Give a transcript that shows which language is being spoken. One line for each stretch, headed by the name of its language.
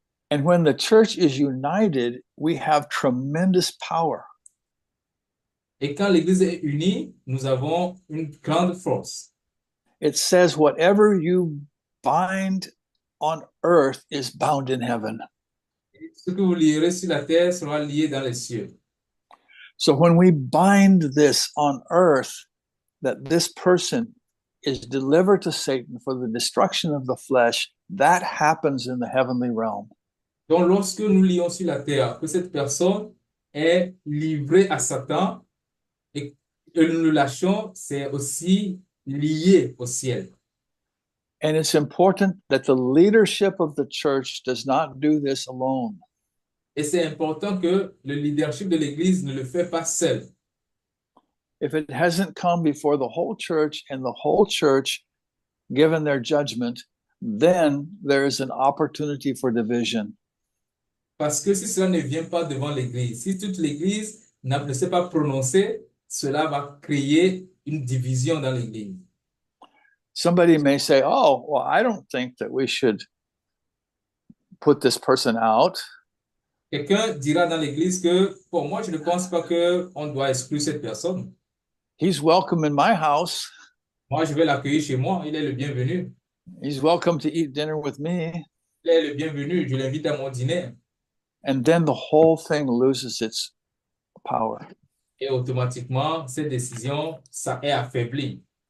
English: And when the church is united, we have tremendous power.
French: Et quand l'Église est unie, nous avons une grande force.
English: It says, whatever you bind on earth is bound in heaven.
French: Ce que vous lierez sur la terre sera lié dans les cieux.
English: So when we bind this on earth, that this person is delivered to Satan for the destruction of the flesh, that happens in the heavenly realm.
French: Donc, lorsque nous lions sur la terre que cette personne est livrée à Satan et que nous le lâchons, c'est aussi lié au ciel.
English: And it's important that the leadership of the church does not do this alone.
French: Et c'est important que le leadership de l'Église ne le fait pas seul.
English: If it hasn't come before the whole church and the whole church given their judgment, then there is an opportunity for division.
French: Parce que si cela ne vient pas devant l'Église, si toute l'Église ne s'est pas prononcée, cela va créer une division dans l'Église.
English: Somebody may say, oh, well, I don't think that we should put this person out.
French: Quelqu'un dira dans l'Église que, pour moi, je ne pense pas qu'on doit exclure cette personne.
English: He's welcome in my house.
French: Moi, je vais l'accueillir chez moi. Il est le bienvenu.
English: He's welcome to eat dinner with me.
French: Il est le bienvenu. Je l'invite à mon dîner.
English: And then the whole thing loses its power.
French: Et automatiquement, cette décision, ça est affaibli.